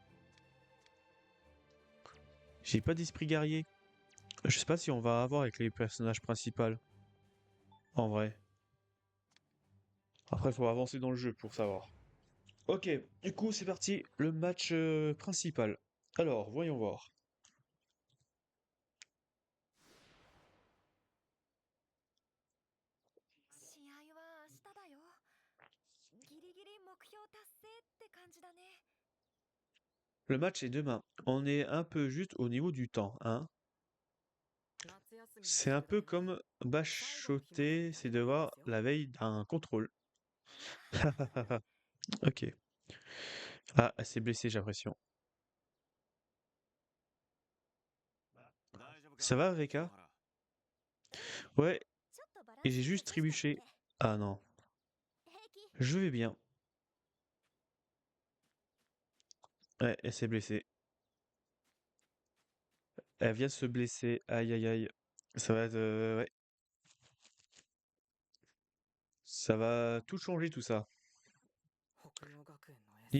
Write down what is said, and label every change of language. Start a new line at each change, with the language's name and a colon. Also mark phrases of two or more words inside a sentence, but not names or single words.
French: J'ai pas d'esprit guerrier. Je sais pas si on va avoir avec les personnages principaux. En vrai. Après, il faut avancer dans le jeu pour savoir. Ok, du coup, c'est parti. Le match principal. Alors, voyons voir.
Japanese: 試合は明日だよ。ギリギリ目標達成って感じだね。
French: Le match est demain. On est un peu juste au niveau du temps, hein. C'est un peu comme bachoter ses devoirs la veille d'un contrôle. Ok. Ah, elle s'est blessée, j'ai l'impression. Ça va, Reka? Ouais,
Japanese: ちょっとバラン
French: et
Japanese: ス
French: j'ai
Japanese: 崩
French: juste
Japanese: しちゃって
French: trébuché. Ah non,
Japanese: 平気
French: je vais bien. Ouais, elle s'est blessée. Elle vient de se blesser. Aïe aïe aïe. Ça va être, ouais. Ça va tout changer tout ça.
Japanese: 北洋学園のエース